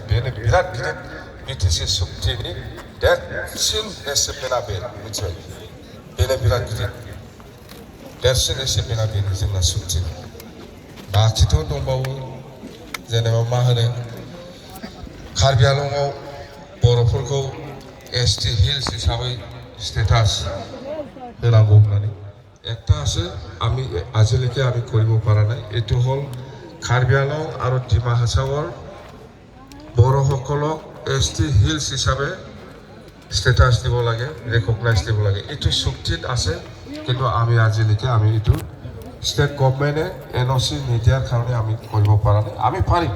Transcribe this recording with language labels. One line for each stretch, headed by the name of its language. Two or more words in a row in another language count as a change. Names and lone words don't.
Bodo: बेनो बिराद गिदिर बिटिसि चुक्तिनि देरसिन एचिभमेन्टआ बे मिथिबाय बेनो बिराद गिदिर देरसिन एचिभमेन्टआ बेनो जोंना चुक्ति बाखिथ' दंबावो जेनेबा मा होनो कार्बि आंलंआव बर'फोरखौ एसटि हिल्स हिसाबै स्टेटास होनांगौ होननानै
Assamese: একটা আছে আমি আজিলৈকে আমি কৰিব পৰা নাই এইটো হ'ল কাৰ্বি আংলং আৰু ডিমা হাছাওৰ বড়োসকলক এছটি হিলছ হিচাপে ষ্টেটাছ দিব লাগে ৰিকগনাইজ দিব লাগে এইটো চুক্তিত আছে কিন্তু আমি আজিলৈকে আমি এইটো
English: state government
Assamese: এনঅ'চি নিদিয়াৰ কাৰণে আমি কৰিব পৰা নাই আমি পাৰিম